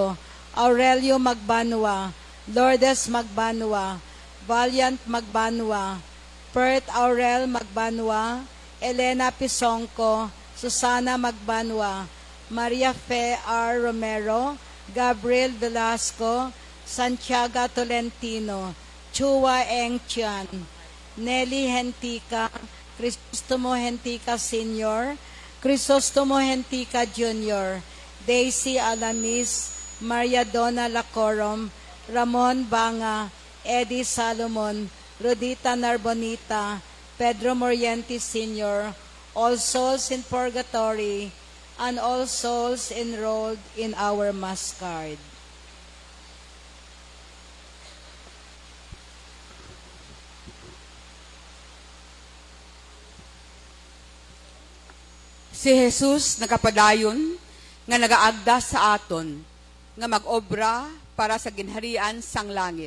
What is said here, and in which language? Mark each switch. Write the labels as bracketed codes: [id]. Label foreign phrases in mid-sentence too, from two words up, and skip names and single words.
[en] Haro, Aurelio Magbanua, Lourdes Magbanua, Valiant Magbanwa, Perth Aurel Magbanwa, Elena Pisongco, Susana Magbanwa, Maria Fe R. Romero, Gabriel Velasco, Santiago Tolentino, Chua Eng Chian, Nelly Hentica, Crisostomo Hentica Sr., Crisostomo Hentica Jr., Daisy Alamis, Maria Donna Lacorom, Ramon Banga, Eddie Salomon, Rodita Narbonita, Pedro Morientes Sr., all souls in purgatory, and all souls enrolled in our Mass card. [hil] Si Jesus nakapadayon nga nagaagda sa aton nga mag-obra para sa ginharian sang langit.